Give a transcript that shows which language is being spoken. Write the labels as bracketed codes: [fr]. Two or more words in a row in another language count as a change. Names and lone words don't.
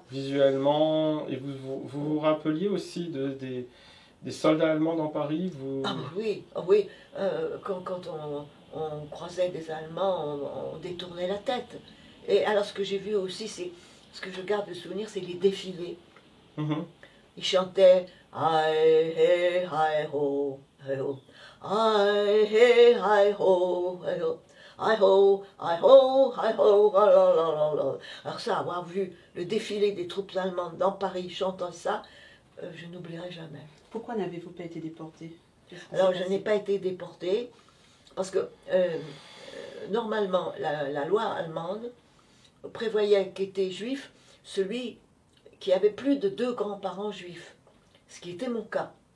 [fr] Visuellement, et vous rappeliez aussi des soldats allemands dans Paris Ah oui, oui. Quand on croisait des Allemands, on détournait la tête. Et alors ce que j'ai vu aussi, ce que je garde de souvenir, c'est les défilés. Ils chantaient Hi, hey, hi, ho, hey, ho. Hi, hey, hi, ho, hey, ho. Hi ho, hi ho, hi ho, la la la la. Alors ça, avoir vu le défilé des troupes allemandes dans Paris chantant ça, je n'oublierai jamais. Pourquoi n'avez-vous pas été déporté? Alors je n'ai pas été déportée parce que normalement la loi allemande prévoyait qu'était juif celui qui avait plus de 2 grands-parents juifs, ce qui était mon cas.